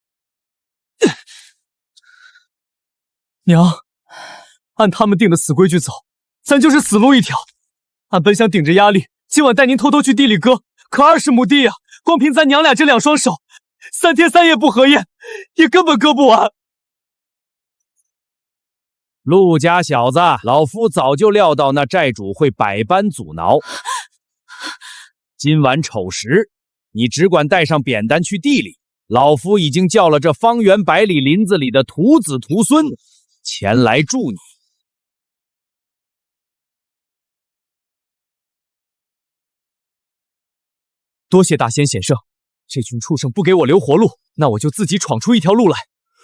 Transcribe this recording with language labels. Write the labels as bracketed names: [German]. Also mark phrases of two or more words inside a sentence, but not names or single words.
[Chinese] 娘，按他們定的死規矩走，咱就是死路一條。俺本想頂着壓力，今晚帶您偷偷去地裡割，可20畝地呀，光憑咱娘倆這2雙手，3天3夜不合眼，也根本割不完。陸家小子，老夫早就料到那寨主會百般阻撓。今晚丑時，你只管帶上扁擔去地裡，老夫已經叫了這方圓100里林子裡的徒子徒孫前來助你。多謝大仙顯聖，這群畜生不給我留活路，那我就自己闖出一條路來。